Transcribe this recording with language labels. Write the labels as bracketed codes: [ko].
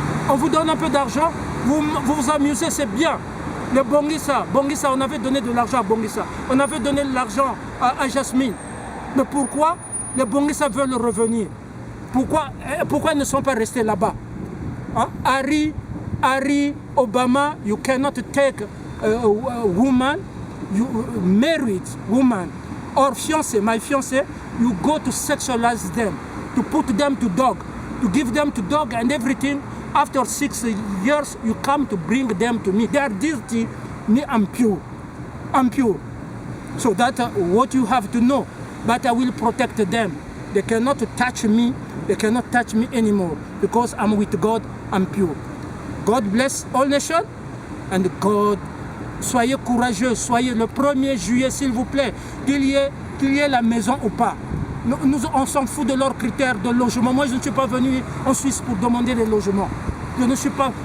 [fr] On vous donne un peu d'argent. Vous vous amusez, c'est bien. Le Bongissa, on avait donné de l'argent à Bongissa. On avait donné de l'argent à Jasmine. Mais pourquoi les Bongissa veulent revenir? Pourquoi ils ne sont pas restés là-bas? Hein? [en] Harry, Obama, you cannot take a woman, you married woman, or fiancé, my fiancé, you go to sexualize them, to put them to dog, to give them to dog and everything. After 6 years, you come to bring them to me. They are dirty, me, I'm pure. I'm pure. So that's what you have to know. But I will protect them. They cannot touch me. They cannot touch me anymore because I'm with God, I'm pure. God bless all nations and God, [fr] soyez courageux, soyez le 1er juillet s'il vous plaît, qu'il y ait la maison ou pas. On s'en fout de leurs critères de logement. Moi, je ne suis pas venu en Suisse pour demander des logements. Je ne suis pas...